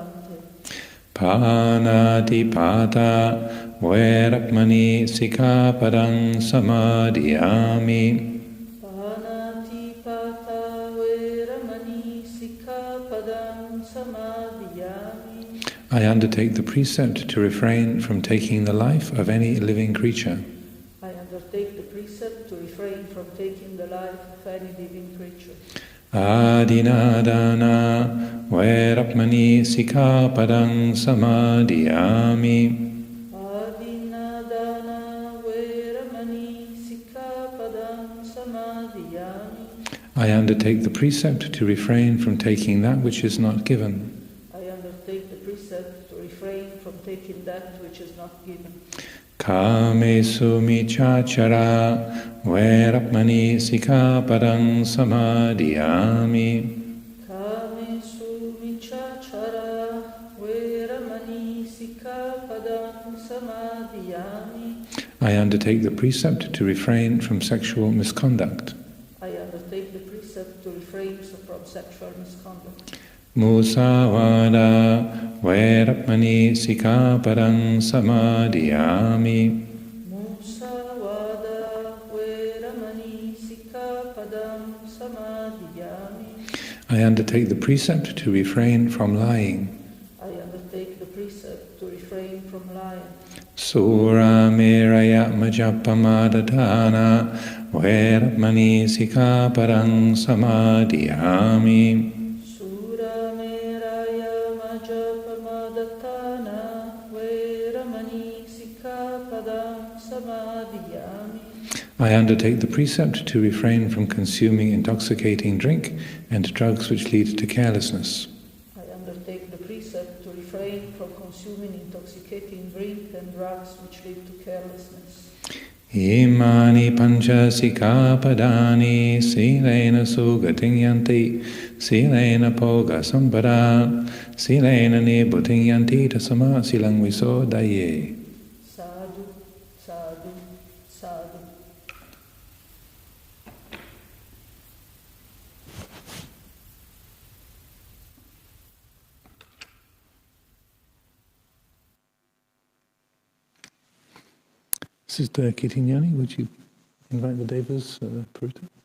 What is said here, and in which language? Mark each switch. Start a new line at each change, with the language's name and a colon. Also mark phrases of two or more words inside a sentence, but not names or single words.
Pali: Amabante. Panati pata veramani sikkhapadang samadhiyami. Panati pata veramani sikkhapadang samadhiyami.
English: I undertake the precept to refrain from taking the life of any living creature. I undertake the precept to refrain from taking the life of any living creature.
Pali: Adinadana veramani sikkhapadang samadhiyami. Adinadana veramani sikkhapadang samadhiyami.
English: I undertake the precept to refrain from taking that which is not given. I undertake the precept to refrain from taking that which is not given.
Pali: Kamesu michachara veramani sikkhapadang samadhiyami. Kamesu michachara veramani sikkhapadang samadhiyami.
English: I undertake the precept to refrain from sexual misconduct. I undertake the precept to refrain from sexual misconduct.
Pali: Musavada veramani sikkhapadang samadhiyami. Musavada veramani sikkhapadang samadhiyami.
English: I undertake the precept to refrain from lying. I undertake the precept to refrain from lying.
Pali: Sura meraya majapamadadana veramani sikkhapadang samadhiyami.
English: I undertake the precept to refrain from consuming intoxicating drink and drugs which lead to carelessness. I undertake the precept to refrain from consuming intoxicating drink and drugs which lead to carelessness.
Pali: Imani pancha sikkhapadani silena sugating yanti silena poga sampada silena nibuting yanti tasama silang visodaye. Sadhu, sadhu, sadhu.
English: Sister Kitinyani, would you invite the Devas, Purita?